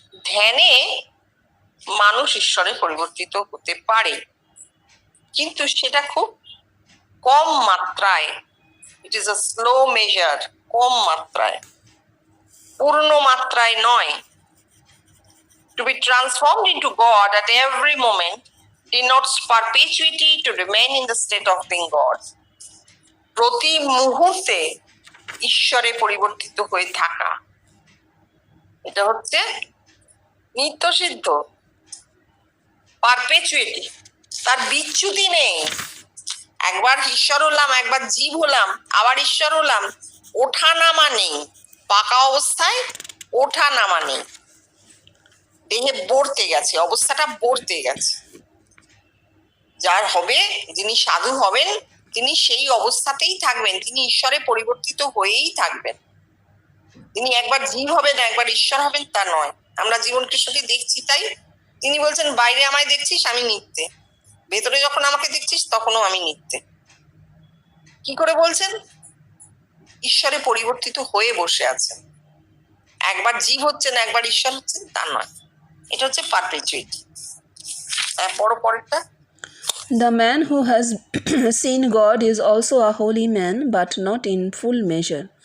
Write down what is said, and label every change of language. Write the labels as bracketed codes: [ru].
[bn] ধ্যানে মানুষ ঈশ্বরে পরিবর্তিত হতে পারে, কিন্তু সেটা খুব কম মাত্রায়। [en] it is a slow measure, [bn] কম মাত্রায়, পূর্ণ মাত্রায় নয়। [en] To be transformed into God at every moment denotes perpetuity to remain in the state of being God. [bn] প্রতি মুহূর্তে ঈশ্বরে পরিবর্তিত হয়ে থাকা, এটা হচ্ছে নিত্যসিদ্ধ, পারপেচুইটি, তার বিচ্যুতি নেই। একবার ঈশ্বর হলাম, একবার জীব হলাম, আবার ঈশ্বর হলাম, ওঠা নামা নেই। পাকা অবস্থায় ওঠা নামা নেই, দেহে বর্তে গেছে, অবস্থাটা বর্তে গেছে। যার হবে, যিনি সাধু হবেন, তিনি সেই অবস্থাতেই থাকবেন, তিনি ঈশ্বরে পরিবর্তিত হয়েই থাকবেন। তিনি একবার জীব হবেন, একবার ঈশ্বর হবেন তা নয়। আমরা জীবন কৃষ্ণকে দেখছি তাই তিনি বলছেন, বাইরে আমায় দেখছিস আমি নিত্যে, ভেতরে যখন আমাকে দেখছিস তখনও আমি নিত্যে। কি করে বলছেন? ঈশ্বরে পরিবর্তিত হয়ে বসে আছেন, একবার জীব হচ্ছেন, একবার ঈশ্বর হচ্ছেন তা নয়। এটা হচ্ছে পারপেচুইটি। পরেরটা। [en] The man who has seen God is also a holy man, but not in full measure.